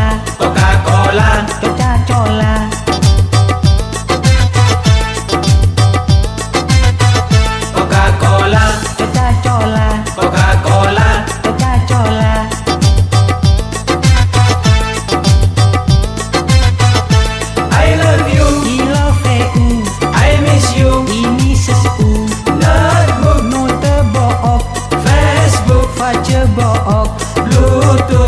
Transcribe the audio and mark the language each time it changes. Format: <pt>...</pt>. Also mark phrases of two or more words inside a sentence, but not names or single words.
<en>Coca-Cola, Coca-Cola, Coca-Cola, Coca-Cola, Coca-Cola. Coca-Cola. I love you, I love you, I miss you.</en> <id>ini sesuatu.</id> <en>Notebook, Note book, Facebook, face book, Bluetooth,</en>